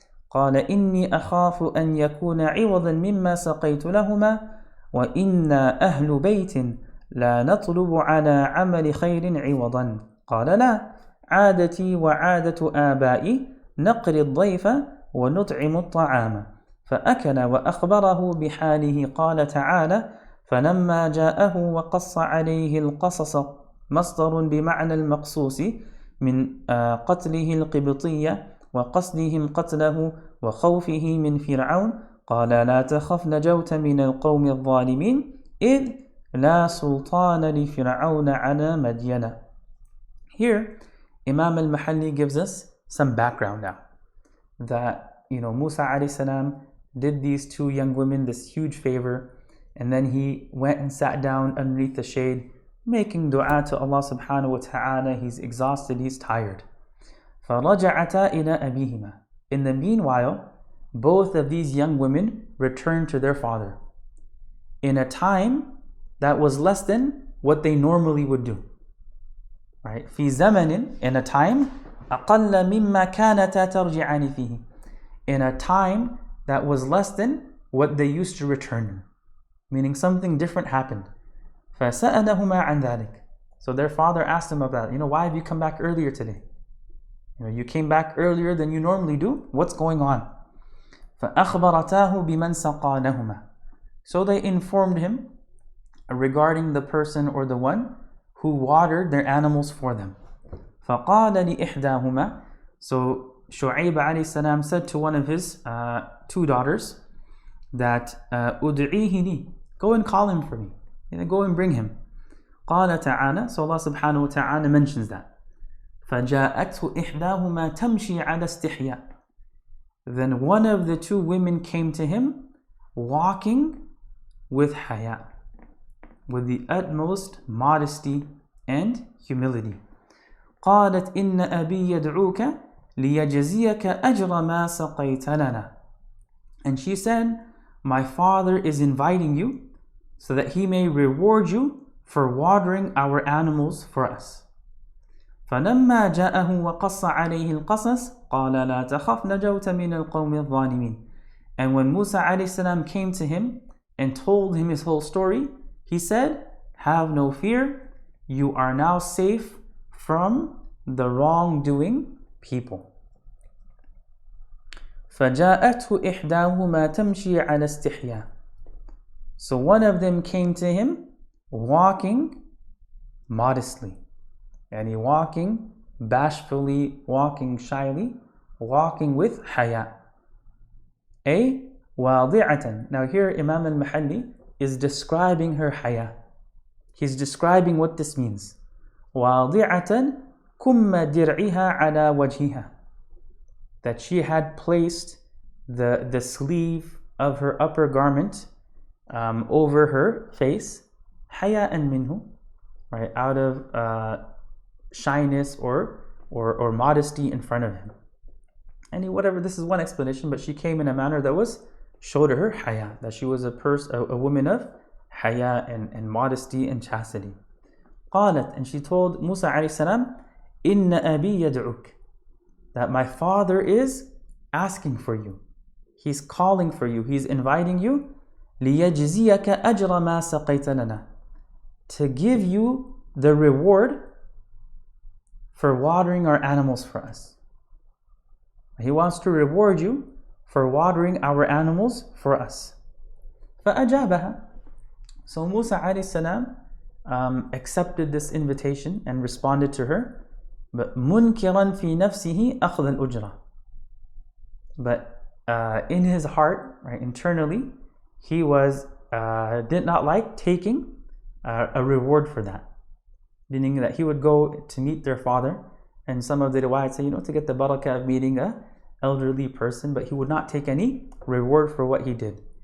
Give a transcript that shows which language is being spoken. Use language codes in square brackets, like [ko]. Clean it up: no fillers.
[ar] قال إني أخاف أن يكون عوضا مما سقيت لهما وإنا أهل بيت لا نطلب على عمل خير عوضا قال لا عادتي وعادة آبائي نقري الضيف ونطعم الطعام فأكل وأخبره بحاله قال تعالى فلما جاءه وقص عليه القصص مصدر بمعنى المقصوص من قتله القبطية وقصدهم قتله وخوفه من فرعون قال لا تخف نجوت من القوم الظالمين إذ لا سلطان لفرعون على مدين. [en] Here, Imam al-Mahalli gives us some background now. That, Musa alayhi salam did these two young women this huge favor, and then he went and sat down underneath the shade, making dua to Allah subhanahu wa ta'ala. He's exhausted, he's tired. [ar] فَرَجَعَتَا إِلَىٰ أَبِيهِمَا. [en] In the meanwhile, both of these young women returned to their father in a time that was less than what they normally would do. Right? [ar] في زمن, [en] in a time, [ar] أقل مما كانتا ترجعان فيه. [en] In a time that was less than what they used to return in. Meaning something different happened. [ar] فسألهما عن ذلك. [en] So their father asked them about it. Why have you come back earlier today? You came back earlier than you normally do. What's going on? [ar] فأخبرتاه بمن سقى لهما. [en] So they informed him regarding the person or the one who watered their animals for them. [ar] فقال لإحداهما. [en] So Shu'aib alayhi salam said to one of his two daughters that [ar] أدعيه لي. [en] Go and call him for me. Go and bring him. [ar] قال تعالى. [en] So Allah subhanahu wa ta'ala mentions that. [ar] فجاءته إحداهما تمشي على استحياء. [en] Then one of the two women came to him walking with haya, with the utmost modesty and humility. [ar] قالت إن أبي يدعوك ليجزيك أجر ما سقيت لنا. [en] And she said, my father is inviting you so that he may reward you for watering our animals for us. [ar] فلما جاءه وقص عليه القصص قال لا تخف نجوت من القوم الظالمين. [en] And when Musa alayhi salam came to him and told him his whole story, he said, have no fear, you are now safe from the wrongdoing people. [ar] فجاءته إحداهما تمشي على استحياء. [en] So one of them came to him walking modestly. Yani walking bashfully, walking shyly, walking with haya. [ar] واضعة. [en] Now here Imam al-Mahalli is describing her haya. He's describing what this means. [ar] واضعة كم درعها على وجهها. [en] That she had placed the sleeve of her upper garment over her face, [ar] حياء منه, [en] right, out of shyness or modesty in front of him. And whatever, this is one explanation, but she came in a manner that showed her haya, that she was a woman of haya and modesty and chastity. [ar] قالت, [en] and she told Musa alayhi salam, [ar] إن أبي يدعوك, [en] that my father is asking for you. He's calling for you. He's inviting you. [ar] ليجزيك أجر ما سقيت لنا, [en] to give you the reward for watering our animals for us. He wants to reward you for watering our animals for us. [ar] فأجابها. [en] So Musa alayhi salam accepted this invitation and responded to her. But [ar] منكرا في نفسه أخذ الأجرة. [en] But in his heart, right, internally, he did not like taking a reward for that. Meaning that he would go to meet their father, and some of the riwayat say, to get the barakah of meeting an elderly person, but he would not take any reward for what he did.